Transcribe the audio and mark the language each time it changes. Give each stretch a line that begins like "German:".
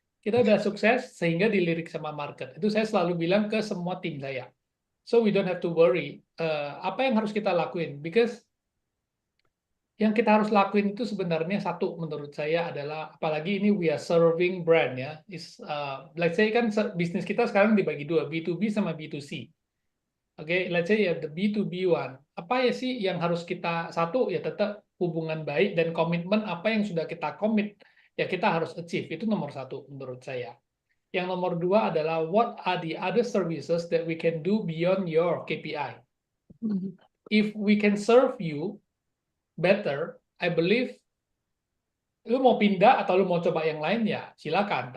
Indonesian: Kita udah sukses sehingga dilirik sama market. Itu saya selalu bilang ke semua tim saya.
English: So we don't have to worry.
Indonesian: Apa yang harus kita lakuin? Because yang kita harus lakuin itu sebenarnya satu menurut saya adalah apalagi ini we are serving brand ya. Let's say kan bisnis kita sekarang dibagi dua, B2B sama B2C.
English: Oke, let's say ya the B2B one.
Indonesian: Apa ya sih yang harus kita satu ya tetap hubungan baik dan komitmen apa yang sudah kita komit ya kita harus achieve itu nomor satu menurut saya.
English: Yang nomor dua adalah what are the other services that we can do beyond your KPI. hmm,
Indonesian: If we can serve you better, I believe lu mau pindah atau lu mau coba yang lain ya silakan.